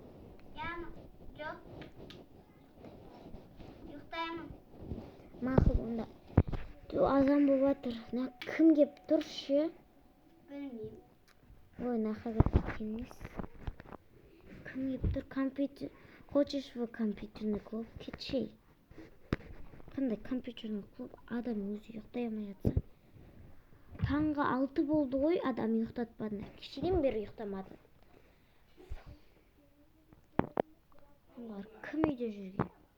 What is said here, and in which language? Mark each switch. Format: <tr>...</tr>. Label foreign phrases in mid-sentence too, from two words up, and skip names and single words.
<kk>Жоқ. Ұйықтаймын. Мақұл, онда. Азан болып жатыр. Кім кеп тұр ше? Білмеймін. Ой, нахаға кеткен емес. Кім кеп тұр? Компьютер.</kk> <ru>Хочешь в компьютерный клуб?</ru> <kk>Кетшей. Қандай</kk> <ru>компьютерный клуб?</ru> <kk>Адам өзі ұйықтай алмай жатса. Таңғы 6 болды ғой, адам ұйықтатпадың. Кешеден бері ұйықтамадың. Олар кім үйде жүрген?</kk>